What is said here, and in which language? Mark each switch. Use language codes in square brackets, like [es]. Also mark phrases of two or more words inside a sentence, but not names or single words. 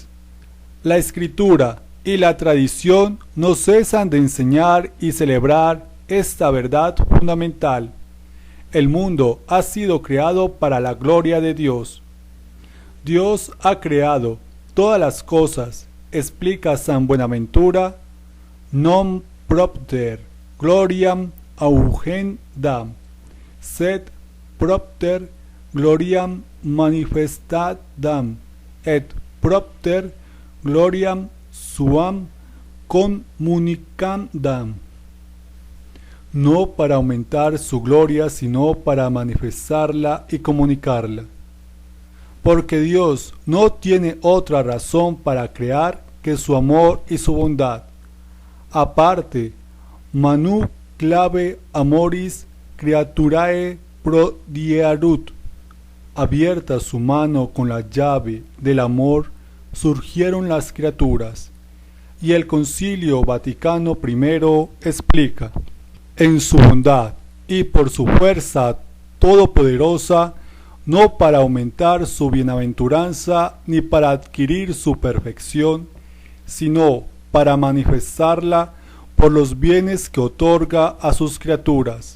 [es] La Escritura y la tradición no cesan de enseñar y celebrar esta verdad fundamental. El mundo ha sido creado para la gloria de Dios. Dios ha creado todas las cosas, explica San Buenaventura, [la] non propter gloriam augendam, sed propter gloriam manifestadam, et propter gloriam suam communicandam. [es] No para aumentar su gloria, sino para manifestarla y comunicarla. Porque Dios no tiene otra razón para crear que su amor y su bondad. [la] Aparte, manu clave amoris creaturae prodierunt. [es] Abierta su mano con la llave del amor, surgieron las criaturas. Y el Concilio Vaticano I explica: en su bondad y por su fuerza todopoderosa, no para aumentar su bienaventuranza ni para adquirir su perfección, sino para manifestarla por los bienes que otorga a sus criaturas.